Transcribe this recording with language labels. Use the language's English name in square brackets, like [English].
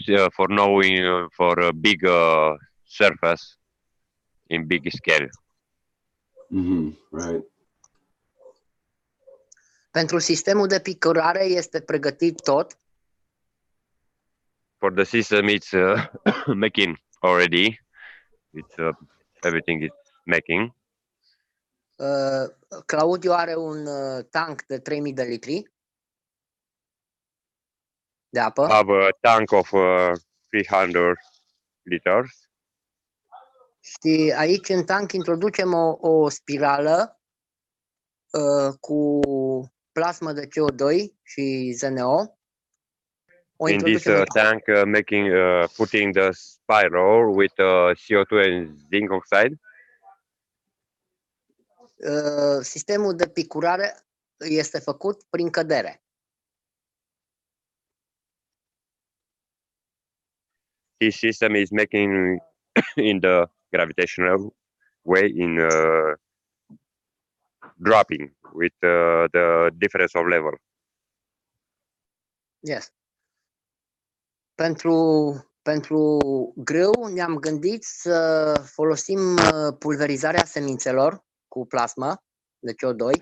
[English] For knowing for a big surface in big scale. Right. [Romanian] Pentru sistemul de picurare este pregătit tot. [English] For the system, it's making already. It's everything is making. [Romanian] Claudiu are un tank de 3000 de litri de apă. [English] Have a tank of 300 liters. [Romanian] Și aici în tank introducem o spirală cu plasmă de CO2 și ZNO. [English] In this tank, putting the spiral with CO2 and zinc oxide. [Romanian] Sistemul de picurare este făcut prin cădere. [English] This system is making in the gravitational way in dropping with the difference of level. Yes. [Romanian] Pentru grâu ne-am gândit să folosim pulverizarea semințelor cu plasmă de CO2.